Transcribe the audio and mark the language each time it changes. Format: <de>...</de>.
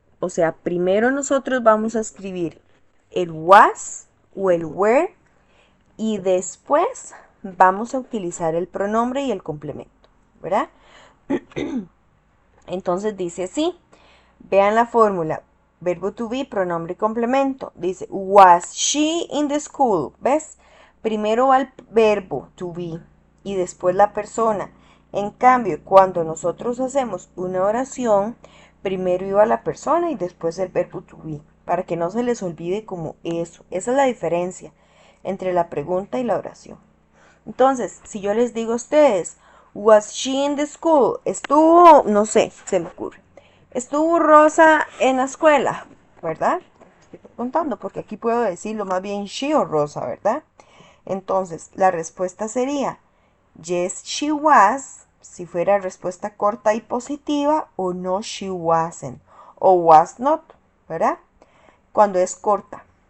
<es>O sea, primero nosotros vamos a escribir el was o el were y después vamos a utilizar el pronombre y el complemento, ¿verdad? Entonces dice así, vean la fórmula, verbo to be, pronombre y complemento. Dice,</es> <en>was she in the school?</en> <es>¿Ves? Primero va el verbo to be y después la persona. En cambio, cuando nosotros hacemos una oración, primero iba la persona y después el verbo to be, para que no se les olvide como eso. Esa es la diferencia entre la pregunta y la oración. Entonces, si yo les digo a ustedes,</es> <en>was she in the school?</en> <es>Estuvo, no sé, se me ocurre. Estuvo Rosa en la escuela, ¿verdad? Estoy contando porque aquí puedo decirlo más bien she o Rosa, ¿verdad? Entonces, la respuesta sería,</es> <en>yes, she was.</en> <es>si fuera respuesta corta y positiva, o</es> <en>no, she wasn't, o was not,</en> <es>¿verdad? Cuando es corta.</es>